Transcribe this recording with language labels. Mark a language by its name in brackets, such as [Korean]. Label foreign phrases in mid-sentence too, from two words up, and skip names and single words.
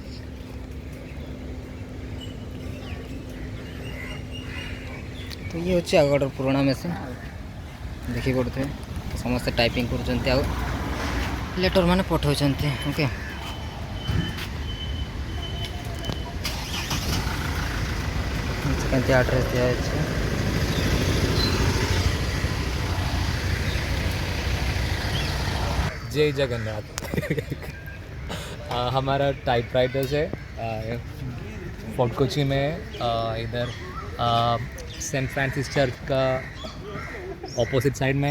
[Odia] ତ ଇଏ ହେଉଛି ଆଗର ପୁରୁଣା ମେସିନ୍ ଦେଖିପାରୁଥିବେ ସମସ୍ତେ ଟାଇପିଂ କରୁଛନ୍ତି ଆଉ [English] letters [Odia] ପଠାଉଛନ୍ତି ଓକେ। କେମିତି ଆଡ୍ରେସ୍ ଦିଆଯାଇଛି [Hindi] जय जगन्नाथ। हमारा टाइपराइटर्स है फोर्ट कोची में इधर सेंट फ्रांसिस चर्च का ऑपोजिट साइड में है।